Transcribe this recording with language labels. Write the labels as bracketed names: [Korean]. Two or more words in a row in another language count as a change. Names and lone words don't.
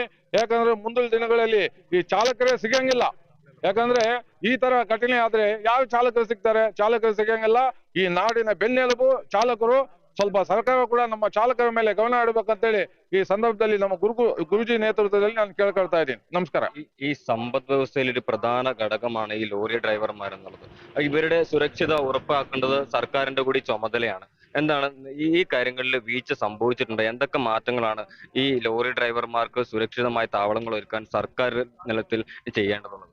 [Kannada] ಯಾಕಂದ್ರೆ ಮುಂದಿನ ದಿನಗಳಲ್ಲಿ ಈ ಚಾಲಕರೇ ಸಿಗಂಗಿಲ್ಲ. ಯಾಕಂದ್ರೆ ಈ ತರ ಘಟನೆ ಆದ್ರೆ ಯಾವ ಚಾಲಕರು ಸಿಗ್ತಾರೆ? ಚಾಲಕರು ಸಿಗಂಗಿಲ್ಲ. ಈ ನಾಡಿನ ಬೆನ್ನೆಲುಬು ಚಾಲಕರು. ಸ್ವಲ್ಪ ಸರ್ಕಾರ ಕೂಡ ನಮ್ಮ ಚಾಲಕರ ಮೇಲೆ ಗಮನ ಇಡಬೇಕಂತೇಳಿ ಈ ಸಂದರ್ಭದಲ್ಲಿ ನಮ್ಮ ಗುರುಜಿ ನೇತೃತ್ವದಲ್ಲಿ ನಾನು ಕೇಳ್ಕೊಳ್ತಾ ಇದ್ದೀನಿ. ನಮಸ್ಕಾರ. [Malayalam] ഈ സമ്പദ് വ്യവസ്ഥയിൽ ഒരു പ്രധാന ഘടകമാണ് ഈ ലോറി ഡ്രൈവർമാർ എന്നുള്ളത്. ഇവരുടെ സുരക്ഷിത ഉറപ്പാക്കേണ്ടത് സർക്കാരിന്റെ കൂടി ചുമതലയാണ്. എന്താണ് ഈ കാര്യങ്ങളിൽ വീഴ്ച സംഭവിച്ചിട്ടുണ്ട്? എന്തൊക്കെ മാറ്റങ്ങളാണ് ഈ ലോറി ഡ്രൈവർമാർക്ക് സുരക്ഷിതമായ താവളങ്ങൾ ഒരുക്കാൻ സർക്കാർ നിലത്തിൽ ചെയ്യേണ്ടതുള്ളത്?